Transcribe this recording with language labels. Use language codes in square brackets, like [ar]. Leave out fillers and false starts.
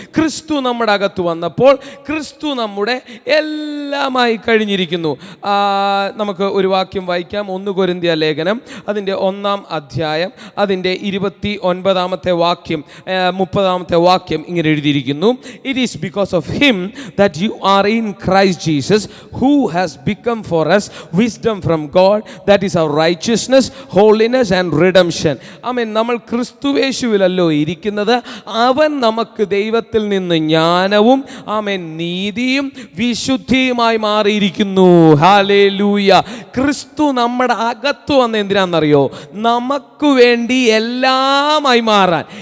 [ml] ക്രിസ്തു നമ്മുടെ അകത്ത് വന്നപ്പോൾ ക്രിസ്തു നമ്മുടെ എല്ലാമായി കഴിഞ്ഞിരിക്കുന്നു. നമുക്ക് ഒരു വാക്യം വായിക്കാം. 1 കൊരിന്ത്യർ ലേഖനം അതിൻ്റെ 1-ാം അധ്യായം അതിൻ്റെ 29-ാമത്തെ വാക്യം 30-ാമത്തെ വാക്യം ഇങ്ങനെ എഴുതിയിരിക്കുന്നു. [en] It is because of him that you are in Christ Jesus, who has become for us wisdom from God, that is our righteousness, holiness and redemption. [ml] ആമേൻ. നമ്മൾ ക്രിസ്തുയേശുവിലല്ലോ ഇരിക്കുന്നത്. അവൻ നമുക്ക് ദൈവത്തിൽ നിന്ന് ജ്ഞാനവും ആമേൻ നീതിയും വിശുദ്ധിയുമായി മാറിയിരിക്കുന്നു. ഹല്ലേലൂയ. ക്രിസ്തു നമ്മുടെ അകത്ത് വന്ന എന്തിനാണെന്നറിയോ? നമുക്ക് വേണ്ടി എല്ലാമായി മാറാൻ.